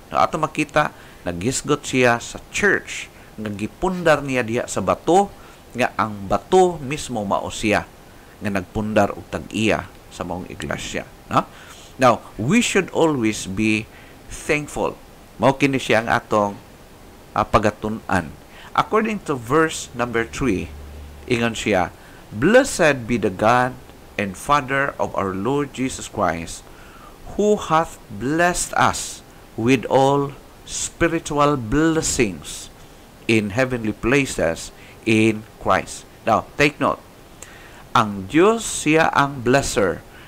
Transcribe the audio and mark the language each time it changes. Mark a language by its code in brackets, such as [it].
[ceb] Ato makita, nagisgot siya sa church, nga gipundar niya diha sa bato, nga ang bato mismo mao siya nga nagpundar og tag-iya sa maong iglesia. [en] Now, we should always be thankful. [ceb] Mao kini siya ang atong pagatun-an. [en] According to verse number 3, [ceb] ingon siya, [en] Blessed be the God and Father of our Lord Jesus Christ, who hath blessed us with all spiritual blessings in heavenly places in Christ. Now, take note. [ceb] Ang Dios siya ang blesser.